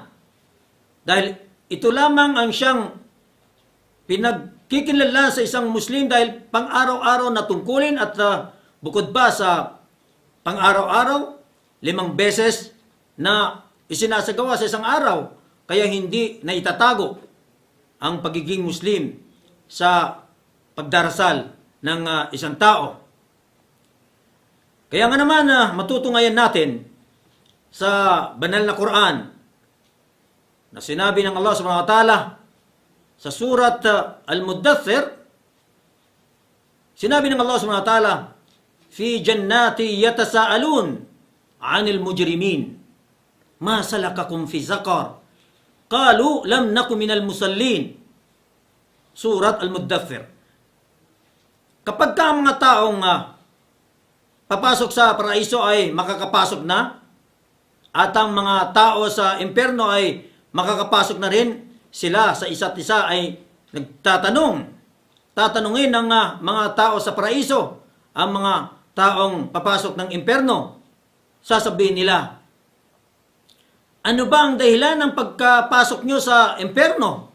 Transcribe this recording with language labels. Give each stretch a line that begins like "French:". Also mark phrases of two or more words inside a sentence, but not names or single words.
Filipino: Dahil ito lamang ang siyang pinagkikilala sa isang Muslim dahil pang-araw-araw na tungkulin at bukod pa sa pang-araw-araw, 5 beses na isinasagawa sa isang araw, kaya hindi na itatago ang pagiging Muslim sa pagdarasal ng isang tao. Kaya nga naman matutungayan natin sa banal na Quran na sinabi ng Allah
Arabic: سبحانه وتعالى
Filipino: sa surat Al-Muddathir, sinabi ng
Arabic: Allah سبحانه وتعالى في جنات يتساءلون عن المجرمين. ما سلككم في سقر? قالوا لم نك من المصلين."
Filipino: Surat Al-Muddathir. Kapag ka ang mga taong papasok sa paraiso ay makakapasok na, at ang mga tao sa impyerno ay makakapasok na rin, sila sa isa't isa ay tatanungin ng mga tao sa paraiso, ang mga taong papasok ng impyerno, sasabihin nila, "Ano ba ang dahilan ng pagkapasok nyo sa impyerno?"